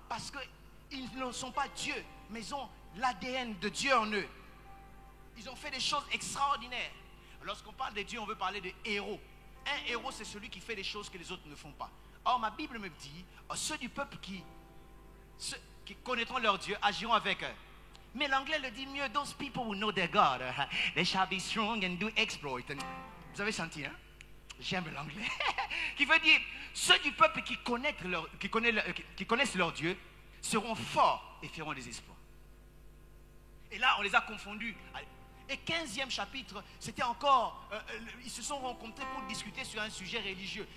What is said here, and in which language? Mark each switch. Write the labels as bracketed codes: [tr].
[fr] Parce qu'ils ne sont pas dieux, mais ils ont l'ADN de Dieu en eux. Ils ont fait des choses extraordinaires. Lorsqu'on parle de Dieu, on veut parler de héros. Un héros, c'est celui qui fait des choses que les autres ne font pas. Or, ma Bible me dit, ceux du peuple qui connaîtront leur Dieu agiront avec eux. Mais l'anglais le dit mieux. [en] Those people who know their God, they shall be strong and do exploit. [fr] Vous avez senti, hein? J'aime l'anglais. Qui veut dire, ceux du peuple qui connaissent leur Dieu seront forts et feront des exploits. Et là, on les a confondus. Et 15e chapitre, c'était encore, ils se sont rencontrés pour discuter sur un sujet religieux.